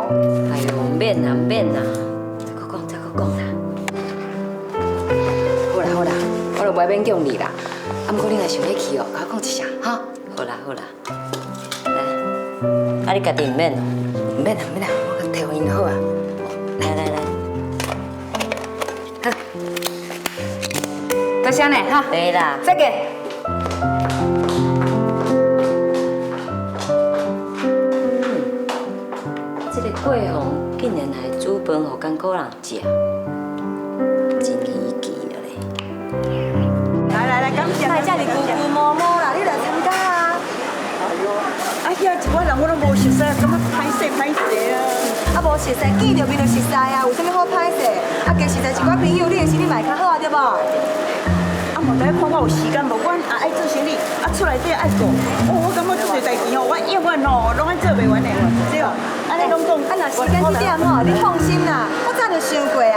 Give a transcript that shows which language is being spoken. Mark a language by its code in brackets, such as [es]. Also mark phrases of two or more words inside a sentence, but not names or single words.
[nan] 哎呦，免啦免啦，再搁讲啦。好啦，我就袂勉强你啦。啊，不过你若想要去哦，甲我讲一声哈。好啦，来，啊你家己唔免哦？唔免啦，我替互因好啊。来，好，多谢呢哈。对啦，再见。过逢竟然还煮饭互艰苦人食，真稀奇了咧！来，感谢来，这里姑姑摸摸啦，你来参加啊！哎呀，一寡人我都无熟悉，感觉歹势啊！啊，无熟悉，见着面就熟悉啊，有啥物好歹势？啊，加实在一寡朋友，你的心理嘛较好啊，对无？啊，莫在看我有时间无，我也爱做生意，啊，厝内底爱顾。哦，我感觉做侪代志吼，我永远吼拢爱做袂完的，对哦。安尼拢讲，啊，若时间这点吼，你放心啦，我早就想过啊。